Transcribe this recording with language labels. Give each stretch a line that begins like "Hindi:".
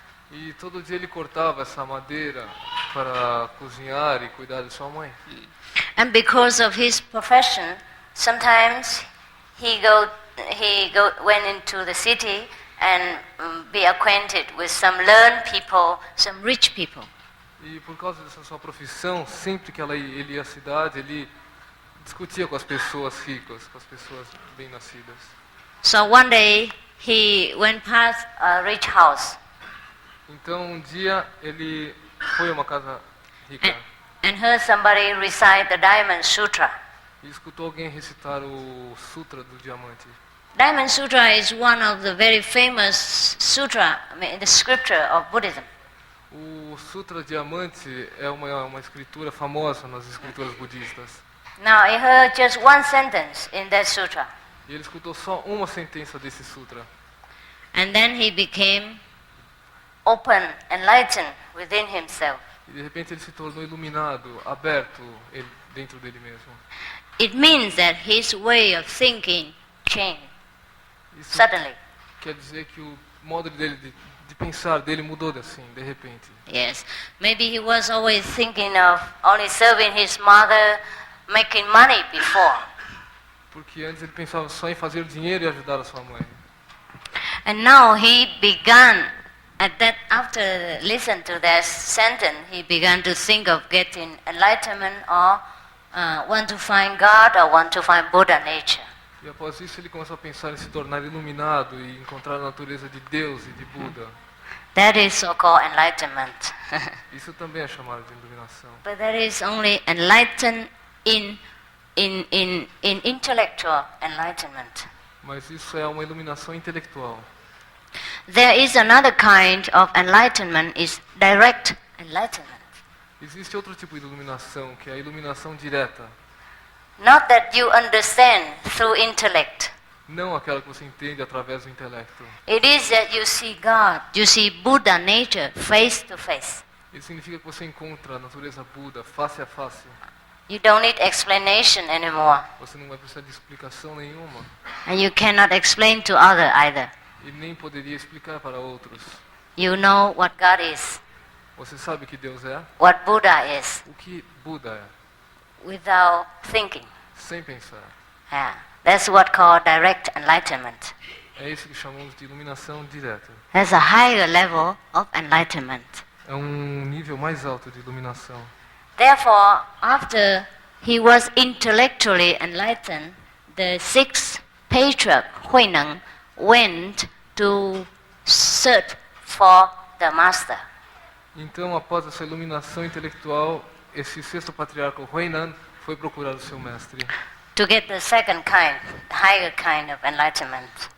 Portuguese: E todo dia ele cortava essa madeira para cozinhar e cuidar de sua mãe.
English: And because of his profession, sometimes he went into the city and be acquainted with some learned people, some rich people.
Portuguese: E por causa dessa sua profissão, sempre que ele ia à cidade, ele discutia com as pessoas ricas, com as pessoas bem-nascidas.
English: So one day he went past a rich house
Portuguese: Então um dia ele foi a uma casa rica
English: and heard somebody recite the Diamond Sutra.
Portuguese: e escutou alguém recitar o Sutra do Diamante.
English: Diamond Sutra is one of the very famous sutra in the scripture of Buddhism.
Portuguese: O Sutra Diamante é uma escritura famosa nas escrituras budistas.
English: Now he heard just one sentence in that sutra.
Portuguese: E ele escutou só uma sentença desse sutra.
English: And then he became open, enlightened within himself.
Portuguese: E de repente ele se tornou iluminado, aberto dentro dele mesmo.
English: It means that his way of thinking changed
Portuguese: Isso
English: suddenly.
Portuguese: quer dizer que o modo dele de pensar dele mudou assim, de repente.
English: Yes. Maybe he was always thinking of only serving his mother, making money before.
Portuguese: Porque antes ele pensava só em fazer dinheiro e ajudar a sua mãe.
English: And now he began, after listening to that sentence, he began to think of getting enlightenment or want to find God or want to find Buddha nature.
Portuguese: E após isso ele começou a pensar em se tornar iluminado e encontrar a natureza de Deus e de Buda.
English: That is so-called enlightenment.
Portuguese: Isso também é chamado de iluminação.
English: But that is only enlightened in intellectual enlightenment.
Portuguese: Mas isso é uma iluminação intelectual.
English: There is another kind of enlightenment, is direct enlightenment.
Portuguese: Existe outro tipo de iluminação, que é a iluminação direta.
English: Not that you understand through intellect.
Portuguese: Não aquela que você entende através do intelecto.
English: It is that you see God, you see Buddha nature face to face.
Portuguese: Isso significa que você encontra a natureza Buda face a face.
English: You don't need explanation anymore.
Portuguese: Você não vai precisar de explicação nenhuma.
English: And you cannot explain to other either.
Portuguese: E nem poderia explicar para outros.
English: You know what God is,
Portuguese: Você sabe que Deus é,
English: what Buddha is,
Portuguese: o que Buda é,
English: without thinking.
Portuguese: sem pensar.
English: Yeah. That's what called direct enlightenment.
Portuguese: É isso que chamamos de iluminação direta.
English: There's a higher level of enlightenment.
Portuguese: É um nível mais alto de iluminação.
English: Therefore, after he was intellectually enlightened, the sixth patriarch, Huineng, went to search for the master.
Portuguese: Então, após essa iluminação intelectual, esse sexto patriarca, o Huainan, foi procurar o seu mestre
English: To get the second kind, higher kind of enlightenment,